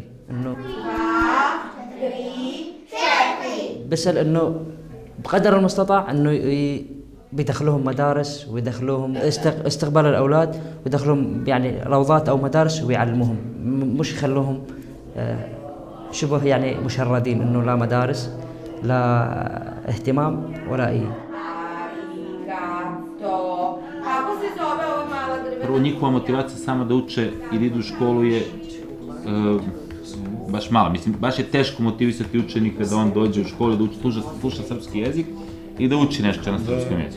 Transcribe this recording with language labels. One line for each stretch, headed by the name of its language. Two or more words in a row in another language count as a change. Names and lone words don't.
Arabic: انه بسأل انه بقدر المستطاع انه بيدخلوهم مدارس ويدخلوهم استقبال الاولاد ويدخلوهم يعني روضات او مدارس ويعلموهم، مش يخلوهم شبه يعني مشردين، انه لا مدارس لا اهتمام ولا اي.
Serbian: Prvo, njihova motivacija samo da uče i da idu u školu je baš mala. Mislim, baš je teško motivisati učenika da on dođe u školu, da sluša srpski jezik i da uči nešto na srpskom jeziku.